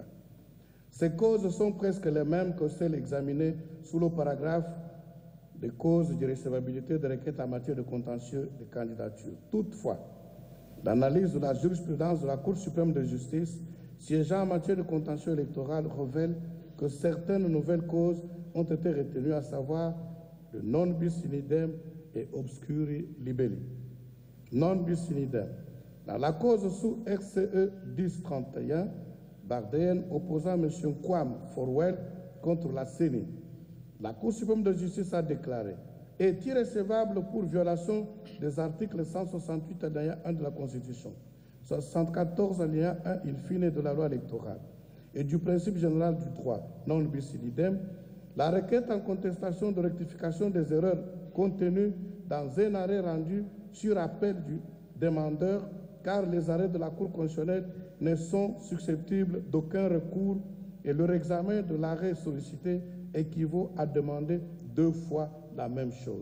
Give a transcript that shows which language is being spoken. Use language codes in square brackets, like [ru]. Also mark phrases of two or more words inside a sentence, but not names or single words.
[fr] Ces causes sont presque les mêmes que celles examinées sous le paragraphe des causes d'irrecevabilité des requêtes en matière de contentieux de candidature. Toutefois, l'analyse de la jurisprudence de la Cour suprême de justice siégeant en matière de contentieux électoral révèle que certaines nouvelles causes ont été retenues, à savoir le [la] non bis in idem [fr] et [la] obscuri libelli. Non bis in idem. [fr] Dans la cause sous RCE 1031, Bardén opposant M. Kwame Forwell contre la CENI, la Cour suprême de justice a déclaré est irrecevable pour violation des articles 168 alinéa 1 de la Constitution, 74 alinéa 1 [la] in fine [fr] de la loi électorale et du principe général du droit, [la] non bis in idem, [fr] la requête en contestation de rectification des erreurs contenues dans un arrêt rendu sur appel du demandeur, car les arrêts de la Cour constitutionnelle ne sont susceptibles d'aucun recours et leur examen de l'arrêt sollicité équivaut à demander 2 fois la même chose.